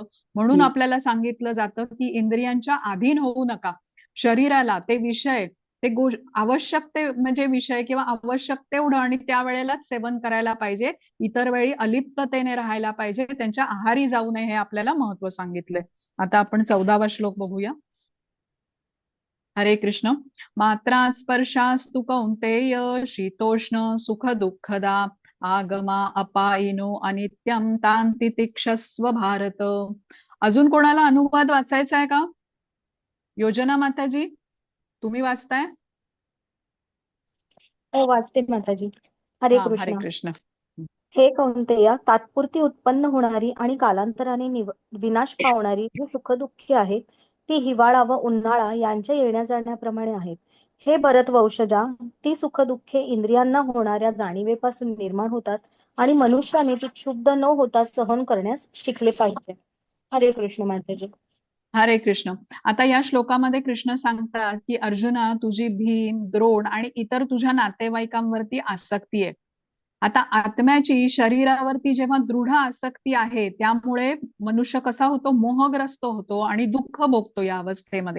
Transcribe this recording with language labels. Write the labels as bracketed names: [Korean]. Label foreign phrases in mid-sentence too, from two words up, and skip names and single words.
[Marathi] म्हणून आपल्याला सांगितलं जातं की इंद्रियांच्या अधीन होऊ नका. शरीराला ते विषय, ते आवश्यक ते म्हणजे विषय किंवा आवश्यक तेवढं आणि त्यावेळेलाच सेवन करायला पाहिजे. इतर वेळी अलिप्ततेने राहायला पाहिजे, त्यांच्या आहारी जाऊ नये, हे आपल्याला महत्व सांगितलंय. आता आपण 14वा श्लोक बघूया. हरे कृष्ण. [Sanskrit] मात्रा स्पर्शास्तु कौंतेय शीतोष्ण सुख दुःखदा आगमा अपायिनो अनित्यं तांति तिक्षस्व भारत. [Marathi] अजून कोणाला अनुवाद वाचायचा आहे का? योजना माताजी, तुम्ही वाचताय? हो, वाचते माताजी. हरे हरे कृष्ण. कृष्ण. हे कौंतेया, तात्पुरती उत्पन्न होणारी आणि कालांतराने विनाश पावणारी ही सुखदुःखे आहेत, ती हिवाळा व उन्हाळा यांच्या येण्या जाण्याप्रमाणे आहेत. हे भरतवंशजा, ती सुखदुःखे इंद्रियांना होणाऱ्या जाणीवेपासून निर्माण होतात आणि मनुष्याने ती क्षुब्ध न होता सहन करण्यास शिकले पाहिजे. हरे कृष्ण माताजी. हरे कृष्ण. आता या श्लोकामध्ये कृष्ण सांगतात की अर्जुना, तुझी भीम, द्रोण आणि इतर तुझ्या नातेवाईकांवरती आसक्ती आहे. आता आत्म्याची शरीरावरती जेव्हा दृढ आसक्ती आहे त्यामुळे मनुष्य कसा होतो, मोहग्रस्त होतो आणि दुःख भोगतो या अवस्थेमध्ये.